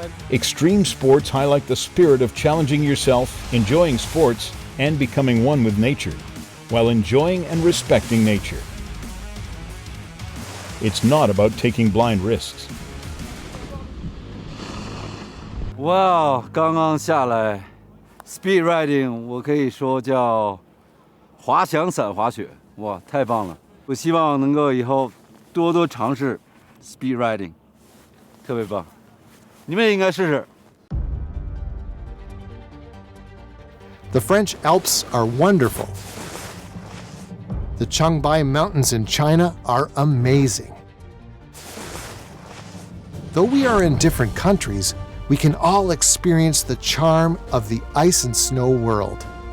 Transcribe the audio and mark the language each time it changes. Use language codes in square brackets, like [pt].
[en] Extreme sports highlight the spirit of challenging yourself, enjoying sports, and becoming one with nature, while enjoying and respecting nature. It's not about taking blind risks. [zh] 哇，刚刚下来 ，speed riding 我可以说叫滑翔伞滑雪，哇，太棒了！我希望能够以后多多尝试 speed riding， 特别棒，你们也应该试试。 [en] The French Alps are wonderful. The Changbai Mountains in China are amazing. Though we are in different countries, we can all experience the charm of the ice and snow world.